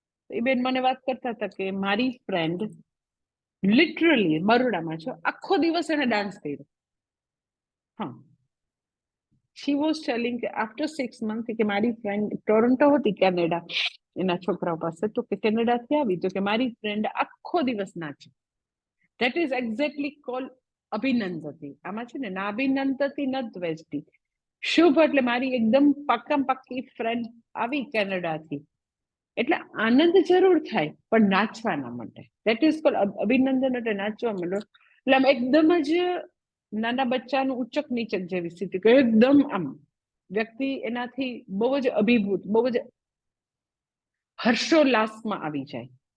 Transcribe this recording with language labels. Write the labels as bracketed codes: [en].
[gu] એ બેન મને વાત કરતા હતા કે મારી ફ્રેન્ડ લિટરલી બરોડામાં છે, આખો દિવસ એને ડાન્સ કર્યો. હા, she was telling કે after 6 months કે મારી ફ્રેન્ડ ટોરન્ટો હતી કેનેડા એના છોકરાઓ પાસે, તો કે કેનેડાથી આવી તો કે મારી ફ્રેન્ડ આખો દિવસ નાચી. [en] That is exactly called અભિનંદતી. [gu] આમાં છે ને નાભિનંદતી ન દ્વેષ્ટિ. શુભ એટલે મારી એકદમ પાક્કામ પાક્કી ફ્રેન્ડ આવી કેનેડાથી, એટલે આનંદ જરૂર થાય પણ નાચવાના માટે. દેટ ઇઝ કોલ્ડ અભિનંદન, એટલે નાચવા માંડો. એટલે આમ એકદમ જ નાના બચ્ચાનું ઉચક નીચક જેવી સ્થિતિ, કે એકદમ આમ વ્યક્તિ એનાથી બહુ જ અભિભૂત, બહુ જ હર્ષોલ્લાસમાં આવી જાય.